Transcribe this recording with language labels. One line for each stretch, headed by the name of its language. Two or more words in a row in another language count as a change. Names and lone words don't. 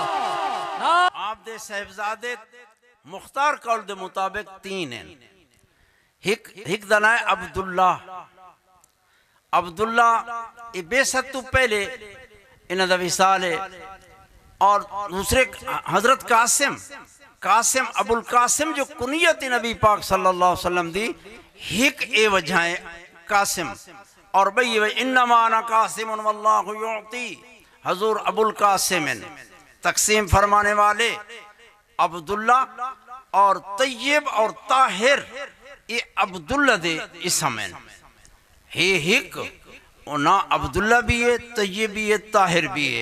Saraiki: آپ دے صاحبزادے مختار قول دے مطابق تین ہیں. ہک دا نام عبداللہ. عبداللہ یہ بعثت تو پہلے ایہناں دا وصال ہے. اور دوسرے حضرت قاسم، قاسم ابو القاسم جو کنیت نبی پاک
Arabic: صلى الله عليه وسلم
Saraiki: دی، ہک اے وجہ ہے قاسم اور بئی
Arabic: إنما أنا قاسم والله يعطي,
Saraiki: حضور ابو القاسم تقسیم فرمانے والے. عبداللہ اور طیب اور طاہر یہ عبداللہ دے اسم ہیں. ہے ہک نا عبداللہ بھی ہے، طیب بھی ہے، طاہر بھی ہے.